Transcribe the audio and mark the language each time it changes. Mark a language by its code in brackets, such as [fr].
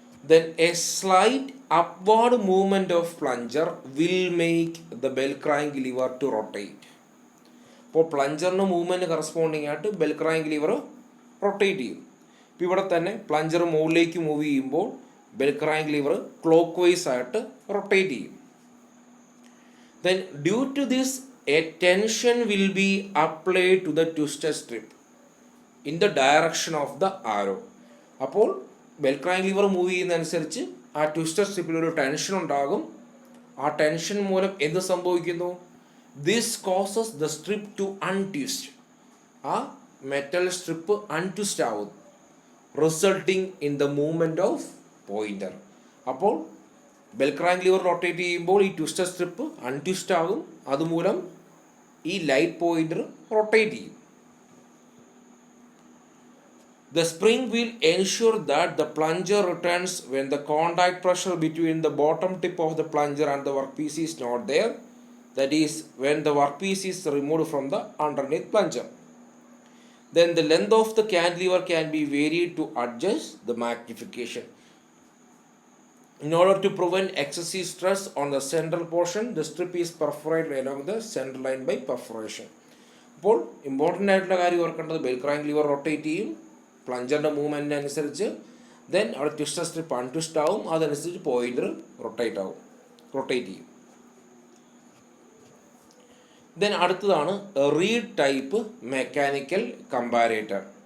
[en] Then a slight upward movement of plunger will make the bell crank lever to rotate. [ml] അപ്പോൾ പ്ലഞ്ചറിന് movement corresponding ആയിട്ട് bell crank liver rotate ചെയ്യും. ഇപ്പോൾ ഇവിടെ തന്നെ plunger മുകളിലേക്ക് move ചെയ്യുമ്പോൾ bell crank liver clock vice ആയിട്ട് rotate ചെയ്യും. [en] Then due to this a tension will be applied to the twisted strip in the direction of the arrow. [ml] അപ്പോൾ bell crank liver move ചെയ്യുന്നതനുസരിച്ച് ആ twister സ്ട്രിപ്പിൽ ഒരു tension ഉണ്ടാകും. ആ tension മൂലം എന്ത് സംഭവിക്കുന്നു? [en] This causes the strip to untwist. [ml] ആ metal strip അൺട്വിസ്റ്റ് ആവും, [en] Resulting in the movement of pointer. [ml] അപ്പോൾ ബെൽ ക്രാങ്ക് ലിവർ റൊട്ടേറ്റ് ചെയ്യുമ്പോൾ ഈ ട്വിസ്റ്റർ സ്ട്രിപ്പ് അൺട്വിസ്റ്റ് ആകും. അതുമൂലം ഈ ലൈറ്റ് പോയിന്റർ റൊട്ടേറ്റ് ചെയ്യും. [en] The spring will ensure that the plunger returns when the contact pressure between the bottom tip of the plunger and the workpiece is not there. That is, when the workpiece is removed from the underneath plunger. Then the length of the cantilever can be varied to adjust the magnification. In order to prevent excessive stress on the central portion, the strip is perforated along the center line by perforation. [ml] അപ്പോൾ important ആയിട്ടുള്ള കാര്യം ഓർക്കേണ്ടത്, bell crank liver rotate ചെയ്യും പ്ലഞ്ചറിൻ്റെ മൂവ്മെൻറ്റിന് അനുസരിച്ച്. Then അവിടെ twister strip അൺട്വിസ്റ്റ് ആവും, അതനുസരിച്ച് pointer rotate ചെയ്യും. ദെൻ അടുത്തതാണ് റീഡ് ടൈപ്പ് മെക്കാനിക്കൽ കമ്പാരേറ്റർ.